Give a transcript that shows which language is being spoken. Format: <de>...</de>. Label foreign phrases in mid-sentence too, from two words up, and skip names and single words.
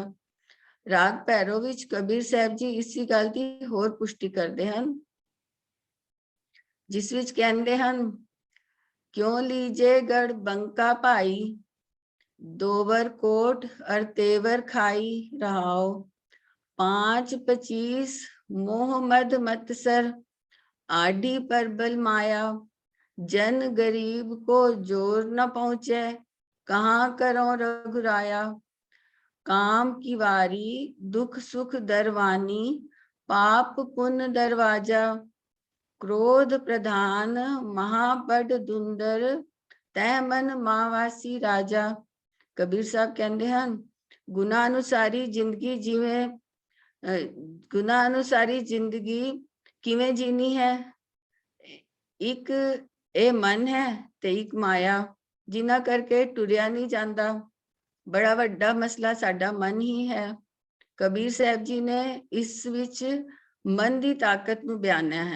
<pa>ਰਾਗ ਭੈਰੋ ਵਿੱਚ ਕਬੀਰ ਸਾਹਿਬ ਜੀ ਇਸੀ ਗੱਲ ਦੀ ਹੋਰ ਪੁਸ਼ਟੀ ਕਰਦੇ ਹਨ, ਜਿਸ ਵਿੱਚ ਕਹਿੰਦੇ ਹਨ, ਕਿਉਂ ਲੀਜੇ ਗੜ ਬੰਕਾ ਭਾਈ, ਦੋਵਰ ਕੋਟ ਅਰ ਤੇਵਰ ਖਾਈ ਰਹਾਓ।</pa> <hi>5-25 मोह मद मत्सर, आडी परबल माया। जन गरीब को जोर न पहुंचे, कहाँ करो रघुराया। काम की वारी दुख सुख दरवानी, पाप पुण्य दरवाजा। क्रोध प्रधान महाबड दुंदर, तह मन मावासी राजा। कबीर साहब कहते हैं, गुना अनुसारी जिंदगी जिवें,</hi> <pa>ਗੁਨਾਹ ਅਨੁਸਾਰੀ ਜ਼ਿੰਦਗੀ ਕਿਵੇਂ ਜੀਣੀ ਹੈ। ਇੱਕ ਇਹ ਮਨ ਹੈ ਤੇ ਇੱਕ ਮਾਇਆ, ਜਿਨ੍ਹਾਂ ਕਰਕੇ ਟੁਰਿਆ ਨਹੀਂ ਜਾਂਦਾ। ਬੜਾ ਵੱਡਾ ਮਸਲਾ ਸਾਡਾ ਮਨ ਹੀ ਹੈ। ਕਬੀਰ ਸਾਹਿਬ ਜੀ ਨੇ ਇਸ ਵਿੱਚ ਮਨ ਦੀ ਤਾਕਤ ਨੂੰ ਬਿਆਨਿਆ ਹੈ।</pa>